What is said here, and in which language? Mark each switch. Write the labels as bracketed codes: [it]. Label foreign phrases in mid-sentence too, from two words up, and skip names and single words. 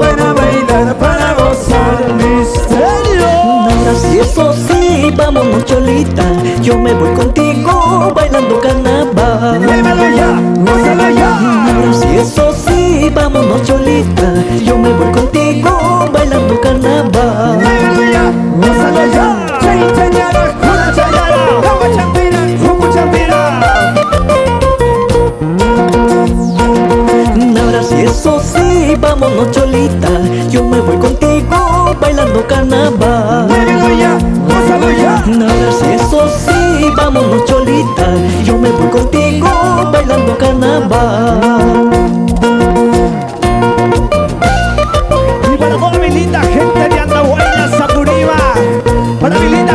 [es] Para bailar, para gozar, misterio. Ahora sí, eso sí, vámonos cholita. Yo me voy contigo bailando carnaval. Muévelo ya, gózalo ya. Ahora sí, eso sí, vámonos cholita. Yo me voy contigo bailando carnaval. Muévelo ya, gózalo ya. [qu] Chay chañara, una chayara, caguachapira, jucuchapira. [es] Ahora sí, eso sí, vámonos cholita. Yo me voy contigo bailando carnaval. Muévelo ya, gózalo ya. Ahora sí, eso sí, vámonos cholita. Yo me voy contigo bailando carnaval. Y para toda mi linda gente de Andahuaylas, Saturiva, para mi